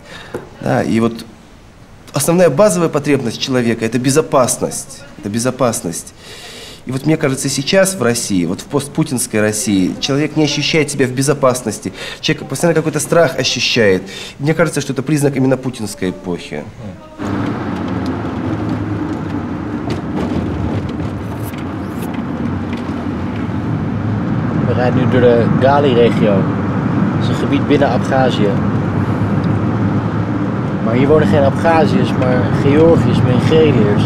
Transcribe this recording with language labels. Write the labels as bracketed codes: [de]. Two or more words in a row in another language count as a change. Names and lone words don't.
[ru] Да, и вот основная базовая потребность человека – это безопасность. И вот мне кажется, сейчас в России, вот в постпутинской России, человек не ощущает себя в безопасности. Человек постоянно какой-то страх ощущает. Мне кажется, что это признак именно путинской эпохи. [nl] We rijden nu door de Gali-regio. Dat is een gebied binnen Abchazië. Maar hier wonen geen Abchaziërs, maar Georgiërs, Mongoliërs.